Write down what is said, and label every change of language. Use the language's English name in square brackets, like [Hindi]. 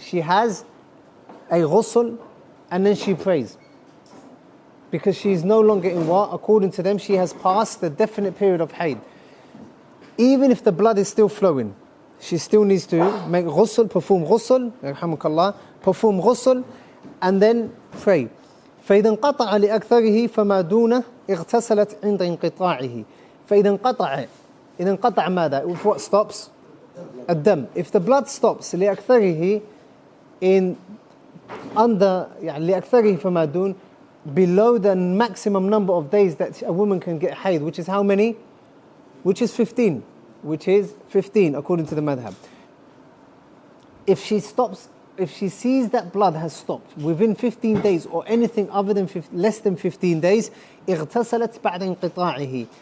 [English] She has a ghusl and then she prays. Because she is no longer in what? According to them, she has passed the definite period of haid. Even if the blood is still flowing, she still needs to make ghusl, perform ghusl, perform ghusl, and then pray. [Arabic] فإذا انقطع لأكثره فما دونه اغتسلت عند انقطاعه. فإذا انقطع ماذا? [English] If what stops? [Arabic] الدم. [English] If the blood stops لأكثره in under [Arabic] لأكثره فما دون, [English] below the maximum number of days that a woman can get haid, which is how many? Which is 15. Which is 15 according to the madhab. If she sees that blood has stopped within 15 days or anything other than less than 15 days, [Arabic] اغتسلت بعد انقطاعه.